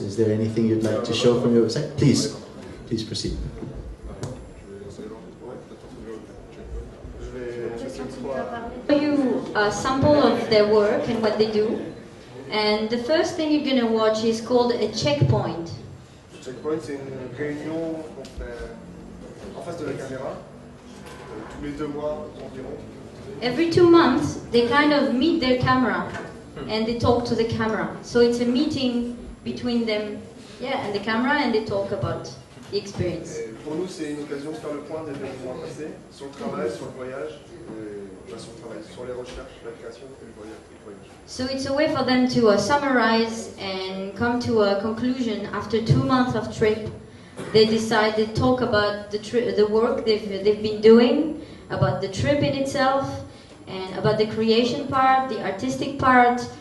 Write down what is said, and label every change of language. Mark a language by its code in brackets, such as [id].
[en] Is there anything you'd like to show from your website? Please proceed. Show you a sample of their work and what they do. And the first thing you're going to watch is called a checkpoint. [fr] Checkpoint, c'est une réunion qu'on fait en face de la caméra, tous les 2 mois environ. [en] Every 2 months, they kind of meet their camera and they talk to the camera. So it's a meeting between them, yeah, and the camera, and they talk about the experience. [fr] Et pour nous, c'est une occasion de faire le point des événements passés, sur le travail, sur le voyage, sur le travail, sur les recherches, la création et le voyage. [en] So it's a way for them to summarize and come to a conclusion after 2 months of trip. They decide to talk about the work they've been doing, about the trip in itself, and about the creation part, the artistic part.